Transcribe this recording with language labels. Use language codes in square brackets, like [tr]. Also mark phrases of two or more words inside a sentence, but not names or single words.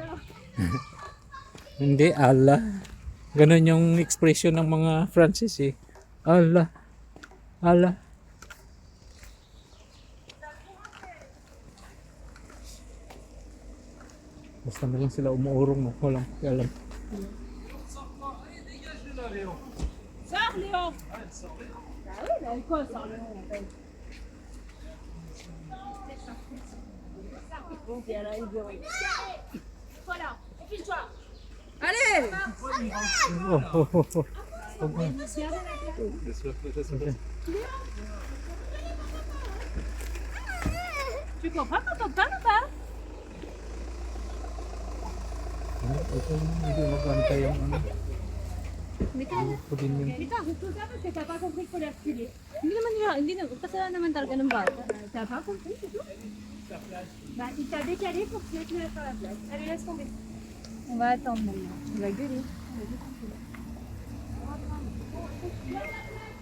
[tl] Hindi, ala. Ganon yung expression ng mga Francis eh. Ala. Ala. Basta na lang sila umuurong, no? Walang alam. [fr] Sors, Léon. Ah oui, bah quoi, sors, Léon, on paye. Bon, puis elle arrive, voilà, enfile-toi. Allez. Oh, oh, oh, oh. Okay. Laisse-le flotter, ça va. Tu comprends quand on parle ou pas? [tl] Ito hindi magantay yung ano. Ito din yung [fr] Putain, c'est tout ça parce que t'as pas compris qu'il faut les reculer. [tl] Hindi naman, kasalanan naman talaga ng bata. [fr] T'as pas compris, c'est tout? Bah, il t'a décalé pour que tu te mettes sur la place. Allez, laisse tomber. On va attendre maintenant. On va gueuler.